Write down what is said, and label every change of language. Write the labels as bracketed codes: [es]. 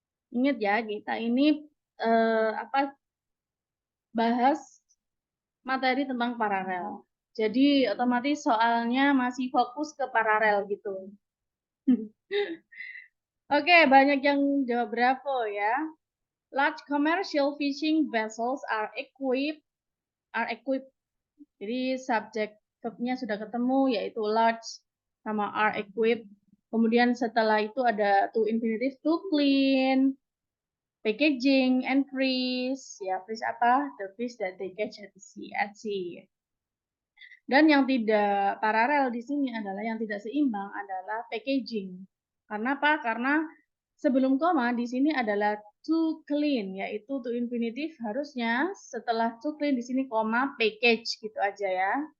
[id] Ingat ya, kita ini bahas materi tentang paralel. Jadi otomatis soalnya masih fokus ke paralel gitu. Oke, banyak yang jawab Bravo ya. [en] Large commercial fishing vessels are equipped. [id] Jadi subjek verbnya sudah ketemu yaitu large sama [en] are equipped. [id] Kemudian setelah itu ada to infinitive, [en] to clean, packaging, and freeze. [id] Ya, freeze apa? [en] The fish that they catch at sea. [id] Dan yang tidak paralel di sini adalah yang tidak seimbang adalah packaging. Karena apa? Karena sebelum koma di sini adalah [en] to clean, [id] yaitu to infinitive harusnya setelah to clean di sini koma package gitu aja ya.